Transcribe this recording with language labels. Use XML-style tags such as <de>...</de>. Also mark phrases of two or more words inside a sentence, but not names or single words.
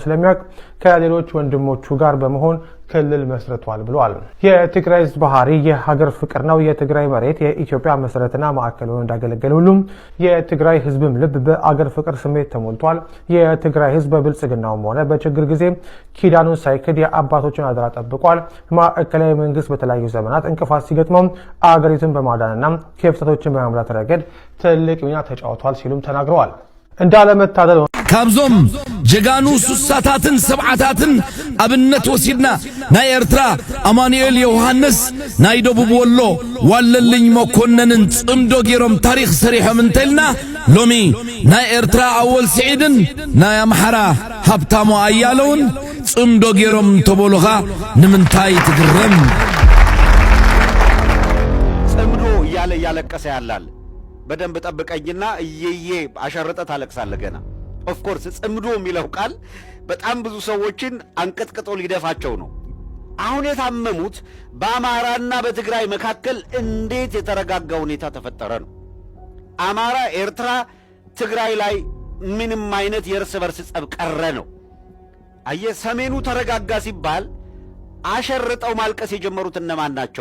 <am>ስለሚያውቅ ከሌሎች ወንድሞቹ ጋር በመሆን ክልል መስርቷል ብለዋል። የትግራይ ህዝብ ባህሪ የሀገር ፍቅር ነው። የትግራይ መሬት የኢትዮጵያ መሰረትና ማዕከል ሆኖ እንዳገለገለ ሁሉም የትግራይ ህዝብም ልብ በአገር ፍቅር ስሜት ተሞልቷል። የትግራይ ህዝብ በብልጽግናውም ሆነ በችግር ጊዜ ኪዳኑን ሳይክድ የአባቶችን አደራ ጠብቋል። ማዕከላዊ መንግስት በተለያዩ ዘመናት እንቅፋት ሲገጥመው አገሪቱን በማዳንና ክፍተቶችን በመሙላት ረገድ ትልቅ ሚና ተጫውቷል ሲሉም ተናግረዋል። እንዳለመታደል</am> <ti>ካብዞም ጀጋኑ ሱሳታትን ሰብዓታትን አብነት ወሲድና ናይ ኤርትራ አማኑኤል ዮሐንስ ናይ ደቡብ ወሎ ዋለልኝ መኮንንን ጽምዶ ጌሮም ታሪክ ሰሪሖም እንተልና ሎሚ ናይ ኤርትራ አወል ስዒድን ናይ አምሐራ ሀብታሙ አያለውን ጽምዶ ጌሮም ተቦሎኻ ንምንታይ ትግረም?</ti> <am>ጽምዶ እያለ እያለቀሰ ያላል። በደንብ ጠብቀኝና እየየ አሸርጠ ታለቅሳለ ገና።</am> <en>of course</en> <am>ጽምዶ የሚለው ቃል በጣም ብዙ ሰዎችን አንቀጥቅጦ ሊደፋቸው ነው። አሁን የታመሙት በአማራና በትግራይ መካከል እንዴት የተረጋጋ ሁኔታ ተፈጠረ ነው። አማራ፣ ኤርትራ፣ ትግራይ ላይ ምንም አይነት የእርስ በርስ ጸብ ቀረ ነው። አየ ሰሜኑ ተረጋጋ ሲባል አሸርጠው ማልቀስ የጀመሩት እነማን ናቸው?</am>